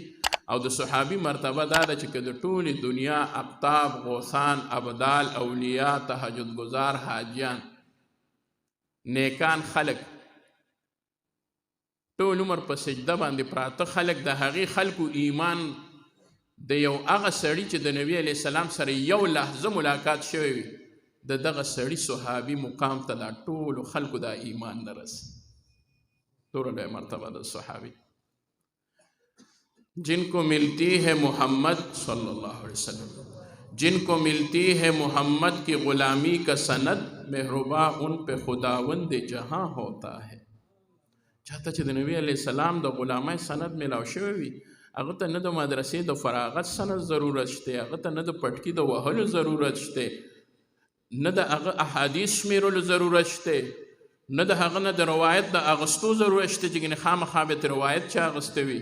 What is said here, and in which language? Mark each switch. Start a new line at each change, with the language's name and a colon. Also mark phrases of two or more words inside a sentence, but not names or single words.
Pashto: او د صحابي مرتبه دا ده چې که د ټولې دنیا اقطاب غوثان ابدال اولیاء تهجد گزار حاجیان نیکان خلق ټول عمر په سجده باندې پراته خلق د هغې خلکو ایمان د یو هغه سړي چې د نبي
Arabic: علیه السلام
Pashto: سره یو لحظه ملاقات شوی وي د دغه سړي صحابي مقام ته دا ټولو خلکو دا ایمان نه رسي. دومره لویه مرتبه د صحابي
Urdu: جن کو ملتی ہے محمد
Arabic: صلی اللہ علیہ وسلم
Urdu: جن کو ملتی ہے محمد کی غلامی کا سند مہرباں ان پہ خداوند جہاں ہوتا ہے.
Pashto: چاته چې د نبی
Arabic: علیه السلام
Pashto: د غلامۍ سند میلاو شوی وي هغه ته نه د مدرسې د فراغت سند ضرورت شته، هغه ته نه د پټکي د وهلو ضرورت شته، نه د هغه احادیث شمیرلو ضرورت شته، نه د هغه نه د روایت د اغستو ضرورت شته چې ګنې خامخا به ترې روایت چا اغسته وي.